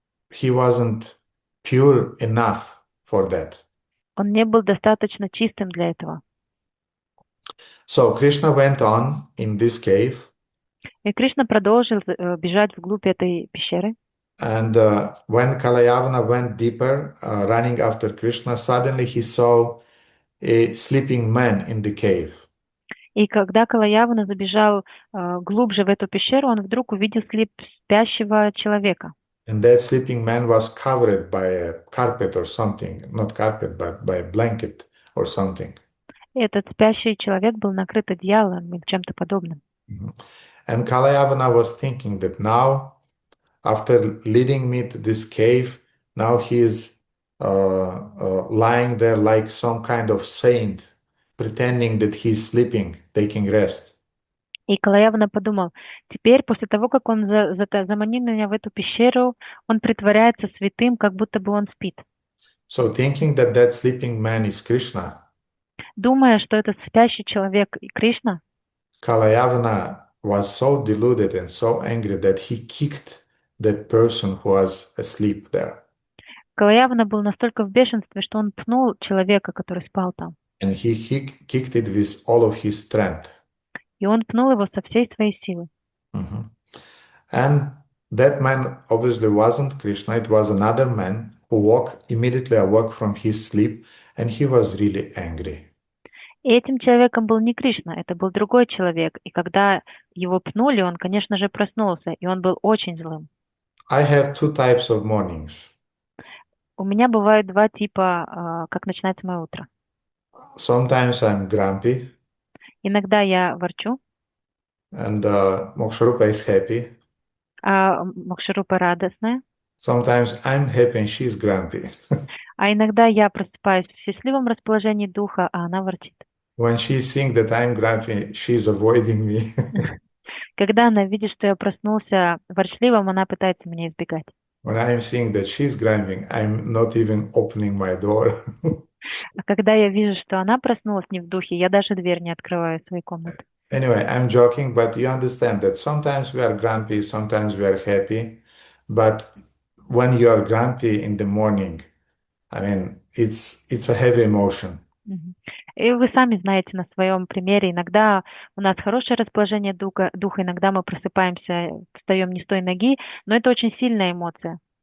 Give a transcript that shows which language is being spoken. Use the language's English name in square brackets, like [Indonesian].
[English] He wasn't pure enough for that. [Russian] Он не был достаточно чистым для этого. [English] So Krishna went on in this cave. [Russian] И Кришна продолжил бежать вглубь этой пещеры. [English] And when Kalayavana went deeper, running after Krishna, suddenly he saw a sleeping man in the cave. [Russian] И когда Калаявана забежал глубже в эту пещеру, он вдруг увидел спящего человека. [English] And that sleeping man was covered by a carpet or something, not carpet, but by a blanket or something. [Russian] И этот спящий человек был накрыт одеялом или чем-то подобным. [English] And Kalayavana was thinking that now, after leading me to this cave, now he is lying there like some kind of saint, pretending that he's sleeping, taking rest. [Russian] И Калаявана подумал, теперь, после того, как он заманил меня в эту пещеру, он притворяется святым, как будто бы он спит. [English] So thinking that that sleeping man is Krishna, [Russian] Думая, что этот спящий человек и Кришна, [English] Kalayavana was so deluded and so angry that he kicked that person who was asleep there. [Russian] Калаявана был настолько в бешенстве, что он пнул человека, который спал там. [English] And he kicked it with all of his strength. [Russian] И он пнул его со всей своей силы. [English] And that man obviously wasn't Krishna, it was another man who immediately awoke from his sleep, and he was really angry. [Russian] И этим человеком был не Кришна, это был другой человек. И когда его пнули, он, конечно же, проснулся, и он был очень злым. [English] I have two types of mornings. [Russian] У меня бывают два типа, как начинается мое утро. [English] Sometimes I'm grumpy, [Russian] Иногда я ворчу, [English] and Moksharupa is happy. [Russian] а Мокшарупа радостная. [English] Sometimes I'm happy and she's grumpy. [Russian] А иногда я просыпаюсь в счастливом расположении духа, а она ворчит. [English] When she seeing that I'm grumpy, she's avoiding me. [Russian] Когда она видит, что я проснулся ворчливым, она пытается меня избегать. [English] When I'm seeing that she's grumpy, I'm not even opening my door. [Russian] А когда я вижу, что она проснулась не в духе, я даже дверь не открываю своей комнаты. [English] Anyway, I'm joking, but you understand that sometimes we are grumpy, sometimes we are happy. But when you are grumpy in the morning, I mean, it's a heavy emotion. Мгм. [Russian] И вы сами знаете на своем примере, иногда у нас хорошее расположение духа, иногда мы просыпаемся, встаем не с той ноги, но это очень сильная эмоция.